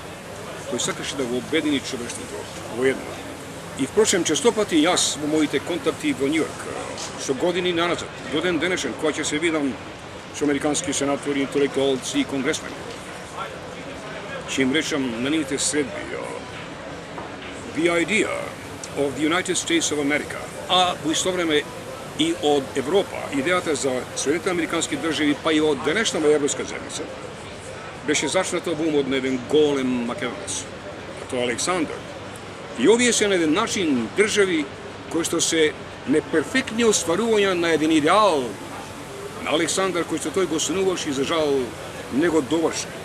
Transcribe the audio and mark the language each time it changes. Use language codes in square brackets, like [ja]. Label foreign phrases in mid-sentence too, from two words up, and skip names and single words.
[mk] Тој сакаше да го обедини човештвото во едно. И впрочем, честопати јас во моите контакти во Њујорк, со години наназад, до ден денешен, кога ќе се видам со американски сенатори, интелектуалци и конгресмени, ќе им речам на нивните средби, [en] the idea of the United States of America, [mk] а во исто време и од Европа, идејата за Соединетите американски држави, па и од денешната европска земјица, беше зачната во умот на еден голем македонец, а тоа Александар. И овие се на еден начин држави кои што се неперфектни остварувања на еден идеал на Александар кој што тој го снуваше и за жал не го доврши.